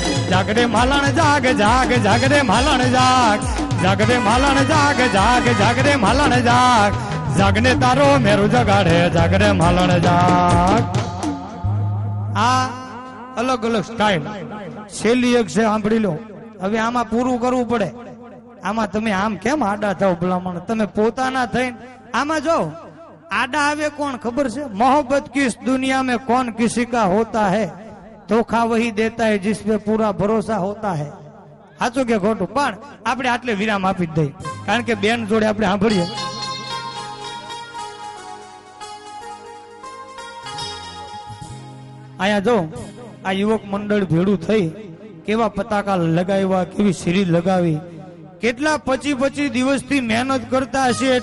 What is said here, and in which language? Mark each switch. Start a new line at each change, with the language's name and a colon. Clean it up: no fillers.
Gujarati: જાગરે માલણ જાગ જાગ, જાગરે માલણ જાગ, જાગરે માલણ જાગ જાગ, જાગરે માલણ જાગ, જાગને તારો મેરું જગાડે, જાગરે માલણ જાગ. આ અલગ અલગ સ્ટાઇલ છેલ્લી એક છે સાંભળી લો. હવે આમાં પૂરું કરવું પડે. આમાં તમે આમ કેમ આડા થાવ ભલામણ? તમે પોતાના થઈને આમાં જો આડા આવે કોણ ખબર છે?
Hindi: મોહબ્બત કિસ દુનિયા में कौन किसी का होता है, धोखा वही देता है जिस पे पूरा भरोसा होता है.
Gujarati: સાચું કે ખોટું? પણ આપણે આટલે વિરામ આપી જ દઈએ, કારણ કે બેન જોડે આપણે સાંભળીએ. અહીંયા જો આ યુવક મંડળ ભેડું થઈ કેવા પતાકા લગાવ્યા, કેવી સિરીઝ લગાવી, કેટલા 25 દિવસથી મહેનત કરતા હશે.